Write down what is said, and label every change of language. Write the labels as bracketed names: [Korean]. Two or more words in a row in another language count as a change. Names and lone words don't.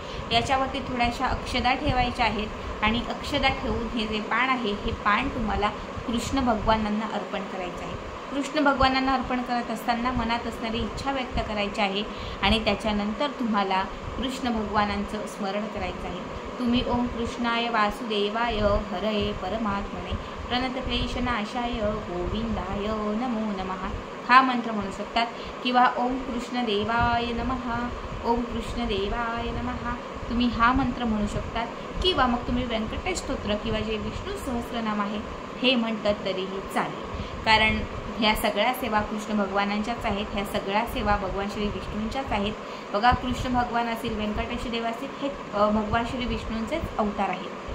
[Marathi] याच्यावरती थोड्याशा अक्षदा ठेवायच्या आहेत आणि अक्षदा ठेवून हे जे पान आहे हे पान तुम्हाला कृष्ण भगवानांना अर्पण करायचं आहे। कृष्ण भगवानांना अर्पण करत असताना मनात असणारी इच्छा व्यक्त करायची आहे आणि त्याच्यानंतर तुम्हाला कृष्ण भगवानांचं स्मरण करायचं आहे। तुम्ही [Sanskrit] ओम कृष्णाय वासुदेवाय हरये परमात्मने प्रणतक्लेशनाशाय गोविंदाय नमो नमः [Marathi] हा मंत्र म्हणू शकतात किंवा [Sanskrit] ओम कृष्णदेवाय नमः, ओम कृष्णदेवाय नमः [Marathi] तुम्ही हा मंत्र म्हणू शकतात किंवा मग तुम्ही व्यंकटेश स्तोत्र किंवा जे विष्णू सहस्रनाम आहे हे म्हणतात तरीही चालेल। कारण ह्या सगळ्या सेवा कृष्ण भगवानांच्याच आहेत, ह्या सगळ्या सेवा भगवान श्री विष्णूंच्याच आहेत। बघा कृष्ण भगवान असेल, व्यंकटेश देव असेल, हे भगवान श्री विष्णूंचेच अवतार आहेत।